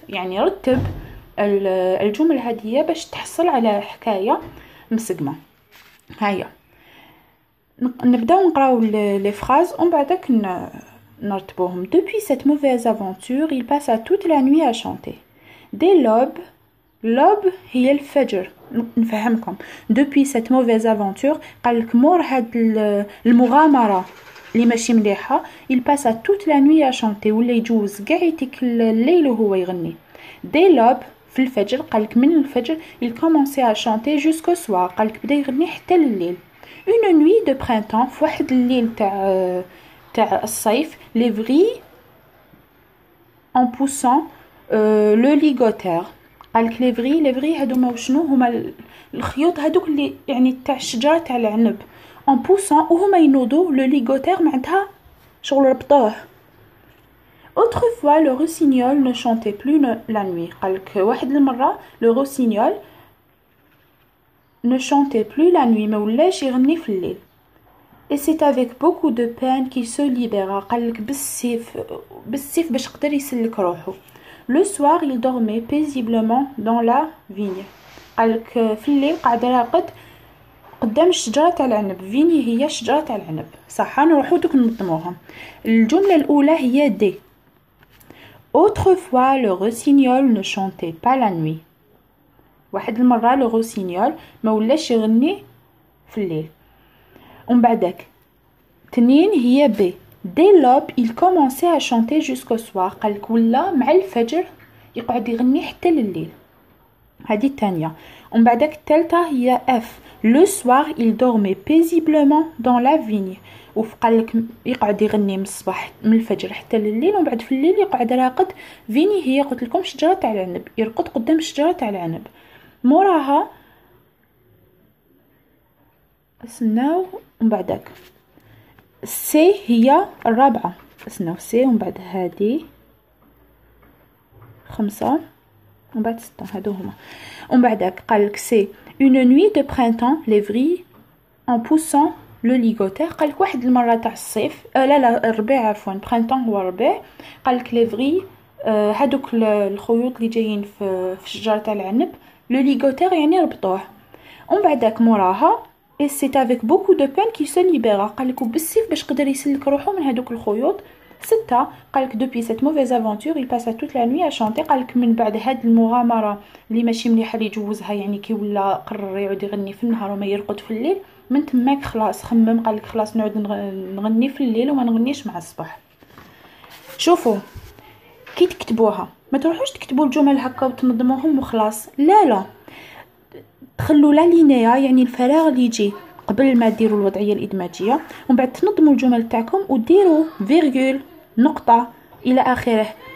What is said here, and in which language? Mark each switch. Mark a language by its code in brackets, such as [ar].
[ar] يعني رتب الجمل هذه باش تحصل على حكايه مسقمه. هيا نبداو نقراو لي فراز ومن بعدك نرتبوهم. [fr] Depuis cette mauvaise aventure il passa toute la nuit à chanter. Dès l'aube، l'aube [ar] هي الفجر. نفهمكم [fr] depuis cette mauvaise aventure [ar] قالك مور هاد المغامرة اللي ماشي مليحة [fr] il passa toute la nuit à chanter، [ar] ولا يجوز قاع يتك الليل وهو يغني. [fr] dès l'aube [ar] في الفجر قالك من الفجر [fr] il commençait à chanter jusqu'au soir، [ar] قالك بدا يغني حتى لليل. [fr] une nuit de printemps [ar] في واحد الليل تاع الصيف [fr] les vrilles en poussant le ligotaire. [ar] قالك لي فري هادوما وشنو هما؟ الخيوط هادوك اللي يعني تاع الشجره تاع العنب ان بوسون، وهما ينوضوا لو ليغوتير معناتها شغل ربطوه. [fr] autrefois le rossignol ne chantait plus la nuit. [ar] قالك واحد المره لو روسينيول [fr] ne chantait plus la nuit، [ar] ما ولاش يغني في الليل. [fr] et c'est avec beaucoup de peine qu'il se libéra. [ar] قالك بالسيف باش قدر يسلك روحه. [fr] Le soir il dormait paisiblement dans la vigne. [ar] قالك في الليل قاعد راقد قدام الشجره تاع العنب. فيني هي شجره تاع العنب، صح؟ نروحو دوك ننظموهم. الجمله الاولى هي دي. [fr] autrefois le rossignol ne chantait pas la nuit. [ar] واحد المره لو روسينيول ما ولاش يغني في الليل. ومن بعدك تنين هي بي. [fr] dès l'aube il commençait à chanter jusqu'au soir. [ar] قالك ولا مع الفجر يقعد يغني حتى لليل. هذه الثانيه. ومن بعدك الثالثه هي اف. [fr] le soir il dormait paisiblement dans la vigne. [ar] وقالك يقعد يغني من الصباح من الفجر حتى لليل، ومن بعد في الليل يقعد راقد. فيني هي قلت لكم شجره تاع العنب، يرقد قدام الشجره تاع العنب. موراها اسناو ومن بعدك سي هي الرابعه. اسناو سي ومن بعد هذه 5 ومن بعد 6 هادو هما. ومن بعدك قالك سي [fr] une nuit de printemps les vrilles en poussant [ar] لو ليغوتير. قالك واحد المره تاع الصيف لا الربيع عفوا برينتون هو الربيع. قالك لي فغي هادوك الخيوط اللي جايين في الشجره تاع العنب لو ليغوتير يعني ربطوه. ومن بعداك موراها [fr] et c'est avec beaucoup de peine qu'il se libéra. [ar] قالك بالسيف باش قدر يسلك روحو من هادوك الخيوط. [fr] 6 قالك depuis cette mauvaise aventure il passa toute la nuit à chanter. [ar] قالك من بعد هاد المغامره اللي ماشي مليحه اللي جوزها يعني كي ولا قرر يعود يغني في النهار وما يرقد في الليل، من تماك خلاص خمم قالك خلاص نعود نغني في الليل وما نغنيش مع الصباح. شوفوا كي تكتبوها ما تروحوش تكتبوا الجمل هكا وتنظموهم وخلاص، لا تخلوا لا لينيا يعني الفراغ اللي يجي قبل ما ديروا الوضعيه الادماجيه، ومن بعد تنظموا الجمل تاعكم وديروا فيرغول نقطه الى اخره.